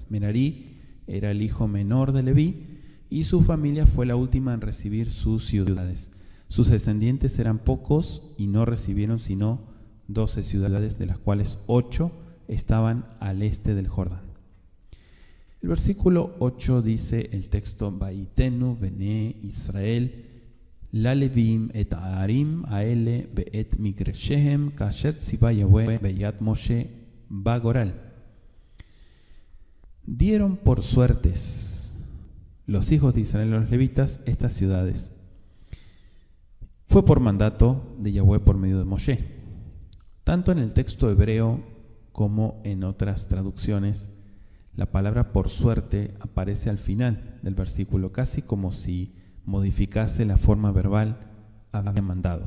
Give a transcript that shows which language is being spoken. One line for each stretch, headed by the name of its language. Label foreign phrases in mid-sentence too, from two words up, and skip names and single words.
Spanish: Merarí era el hijo menor de Leví y su familia fue la última en recibir sus ciudades. Sus descendientes eran pocos y no recibieron sino 12 ciudades, de las cuales 8 estaban al este del Jordán. El versículo 8 dice el texto:
Hebrew: ויתנו בני ישראל ל לוים את הערים האלה ואת מגרשיהם כאשר צוה יהוה ביד משה בגורל.
Spanish: Dieron por suertes los hijos de Israel, los levitas, estas ciudades. Fue por mandato de Yahweh por medio de Moshe. Tanto en el texto hebreo como en otras traducciones, la palabra por suerte aparece al final del versículo, casi como si modificase la forma verbal había mandado.